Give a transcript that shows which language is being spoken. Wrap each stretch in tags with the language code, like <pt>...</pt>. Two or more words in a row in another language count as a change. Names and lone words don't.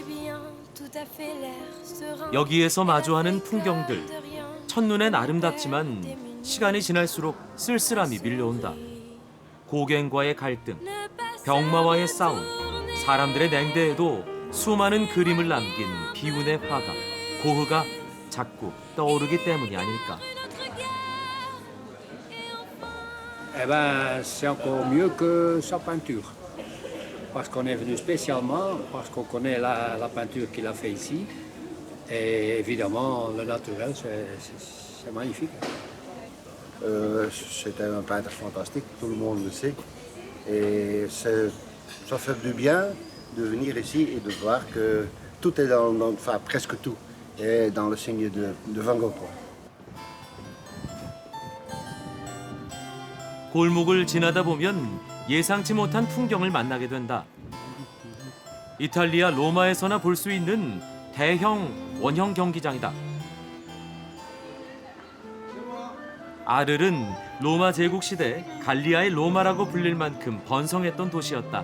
<ko>여기에서 마주하는 풍경들, 첫눈엔 아름답지만 시간이 지날수록 쓸쓸함이 밀려온다. 고갱과의 갈등, 병마와의 싸움, 사람들의 냉대에도 수많은 그림을 남긴 비운의 화가, 고흐가 자꾸 떠오르기 때문이 아닐까.</ko> <fr>Eh ben, c'est encore mieux que sa peinture. Parce qu'on est venu spécialement, parce qu'on connaît la peinture qu'il a fait ici. Et évidemment, le naturel, c'est magnifique. C'était un peintre fantastique, tout le monde le sait. Et ça fait du bien de venir ici et de voir que tout est enfin presque tout, est dans le signe de Van Gogh.</fr> <ko>골목을 지나다 보면 예상치 못한 풍경을 만나게 된다. 이탈리아 로마에서나 볼 수 있는 대형 원형 경기장이다. 아르는 로마 제국 시대 갈리아의 로마라고 불릴 만큼 번성했던 도시였다.</ko>